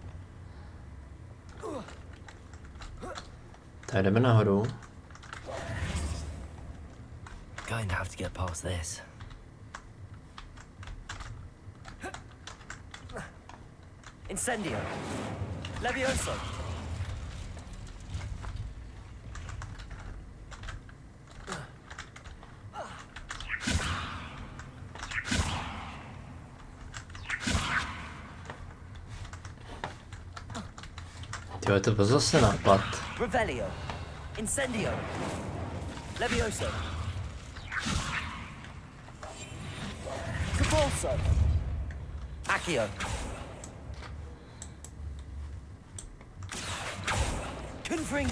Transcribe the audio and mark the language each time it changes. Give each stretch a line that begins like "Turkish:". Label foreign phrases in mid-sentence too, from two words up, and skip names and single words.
Czech: Tak jdeme nahoru.
English: Going to have to get past this.
Czech: Incendio. Levioso. Tyjo, to byl zase nápad. Revelio. Incendio. Levioso. Cabalso. Accio. Confringo.